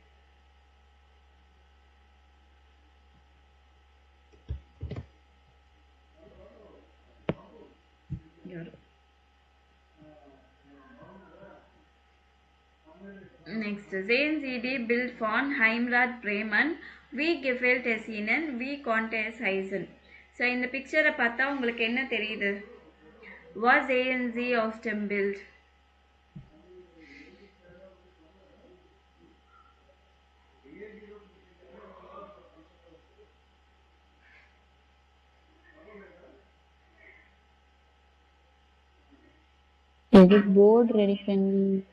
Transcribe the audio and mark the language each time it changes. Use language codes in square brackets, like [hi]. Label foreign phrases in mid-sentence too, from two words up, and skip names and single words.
[de] Next, sehen Sie die Bild von Heimrat Bremen. Wie gefällt es Ihnen? Wie konnte es heißen? So, [ta] இந்த பிக்சரை பார்த்தா உங்களுக்கு என்ன தெரியுது? [de] Was sehen Sie auf dem Bild? [ta] இது போர்டு ரெடி பண்ணி